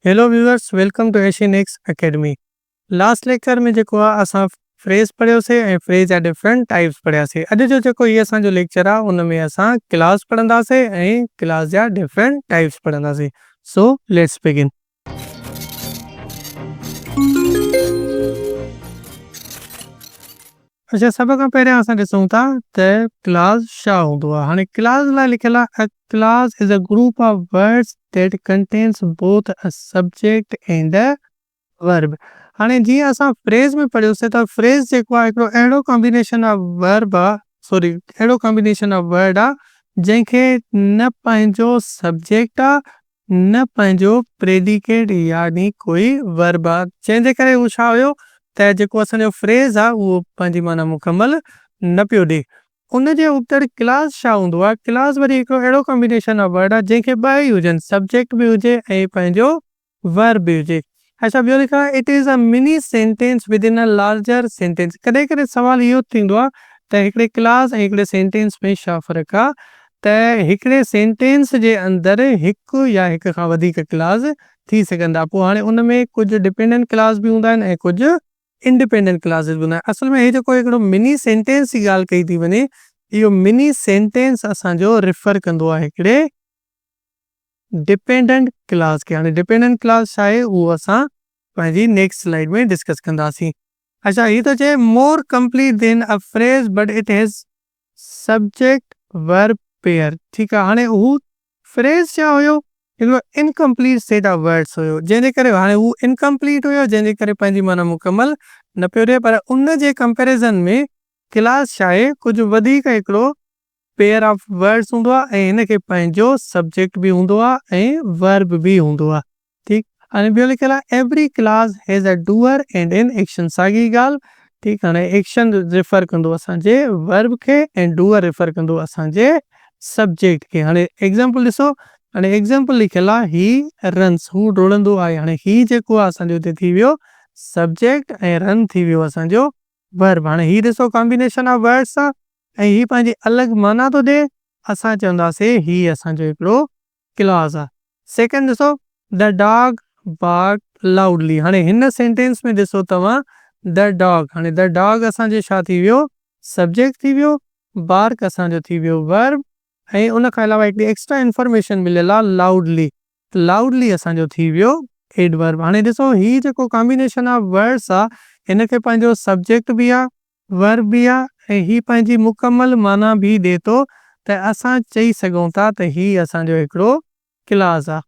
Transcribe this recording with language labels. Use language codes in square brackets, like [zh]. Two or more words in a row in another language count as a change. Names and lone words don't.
[en] Hello viewers, welcome to Asian X Academy. [sd] लास्ट लेक्चर में जेको आहे असां फ्रेज़ पढ़ियोसीं ऐं फ्रेज़ जा [en] different types [sd] पढ़ियासीं। अॼु जो जेको इहो असांजो लेक्चर आहे उन में असां क्लास पढ़ंदासीं ऐं क्लास जा [en] different types [sd] पढ़ंदासीं। [en] So let's begin. [sd] अच्छा, सभ खां पहिरियां असां ॾिसूं था त क्लास छा हूंदो आहे। हाणे क्लास लाइ लिखियलु आहे [en] a class is a group of words that contains both a subject and a verb. [sd] हाणे जीअं असां फ्रेज़ में पढ़ियोसीं त फ्रेज़ जेको आहे हिकिड़ो अहिड़ो [en] combination of verb [sd] आहे, सॉरी अहिड़ो [en] combination of word [sd] आहे जंहिंखे न पंहिंजो सब्जेक्ट आहे न पंहिंजो प्रेडिकेट यानी कोई वर्ब आहे, जंहिंजे करे उहो छा हुयो त जेको असांजो फ्रेज़ आहे उहो पंहिंजी माना मुकमल न पियो ॾिए। उन जे उतर क्लास छा हूंदो आहे? क्लास वरी हिकिड़ो अहिड़ो [en] combination of word [sd] आहे जंहिंखे ॿ ई हुजनि, सब्जेक्ट बि हुजे ऐं पंहिंजो वर्ब बि हुजे। अच्छा, ॿियो लिखियो आहे [en] it is a mini sentence within a larger sentence. [sd] कॾहिं कॾहिं सवाल इहो थींदो आहे त हिकिड़े क्लास ऐं हिकिड़े सेंटेंस में छा फ़र्क़ु आहे? त हिकिड़े सेंटेंस जे अंदरि हिकु या हिक खां वधीक क्लास थी सघंदा। पोइ हाणे उन में कुझु [en] dependent class [sd] बि हूंदा आहिनि ऐं कुझु [en] independent classes [sd] बि हूंदा आहिनि। असल में हे जेको हिकिड़ो [en] mini sentence [sd] जी ॻाल्हि कई थी वञे, इहो [en] mini sentence [sd] असांजो रिफर कंदो आहे हिकिड़े [en] dependent class [sd] खे। हाणे [en] dependent class [sd] छा आहे उहो असां पंहिंजी [en] next slide [sd] में डिस्कस कंदासीं। [en] अच्छा, [sd] हीअ त चए [en] more complete than a phrase but it has subject verb pair. [sd] ठीकु आहे, हाणे हू फ्रेज छा हुयो? हिकिड़ो [en] incomplete set of words [sd] हुयो, जंहिंजे करे हाणे हू इनकम्प्लीट हुयो, जंहिंजे करे पंहिंजी माना मुकमल न पियो ॾिए। पर उन जे कंपेरिज़न में क्लास छा आहे? कुझु वधीक हिकिड़ो [en] pair of words [sd] हूंदो आहे ऐं हिनखे पंहिंजो सब्जेक्ट बि हूंदो आहे ऐं वर्ब बि हूंदो आहे। ठीकु, हाणे ॿियो लिखियलु आहे [en] every class has a doer and an action. [sd] साॻी ॻाल्हि। ठीकु, हाणे एक्शन रिफर कंदो असांजे वर्ब खे ऐं डूअर रिफर कंदो असांजे सब्जेक्ट खे। हाणे एग्ज़ाम्पल ॾिसो, हाणे एग्ज़ाम्पल लिखियलु आहे [en] he runs, [sd] हू डोड़ंदो आहे। हाणे ही जेको आहे असांजो हिते थी वियो सब्जेक्ट ऐं रन थी वियो असांजो वर्ब। हाणे ही ॾिसो [en] combination of words [sd] आहे ऐं ही पंहिंजी अलॻि माना थो ॾिए। असां चवंदासीं ही असांजो हिकिड़ो क्लास आहे। सेकेंड ॾिसो, [en] The dog bark loudly. [sd] हाणे हिन सेंटेंस में ॾिसो तव्हां [en] the dog, [sd] हाणे [en] the dog [sd] असांजो छा थी वियो? सब्जेक्ट थी वियो, बार्क असांजो थी वियो वर्ब ऐं उन खां अलावा हिकिड़ी [en] extra information [sd] मिलियल आहे लाउडली। लाउडली असांजो थी वियो एडवर्ब। हाणे ॾिसो ही जेको [en] combination of words [sd] आहे हिनखे पंहिंजो सब्जेक्ट बि आहे, वर्ब बि आहे ऐं ही पंहिंजी मुकमल माना बि ॾिए थो, त असां चई सघूं था त ही असांजो हिकिड़ो क्लास आहे।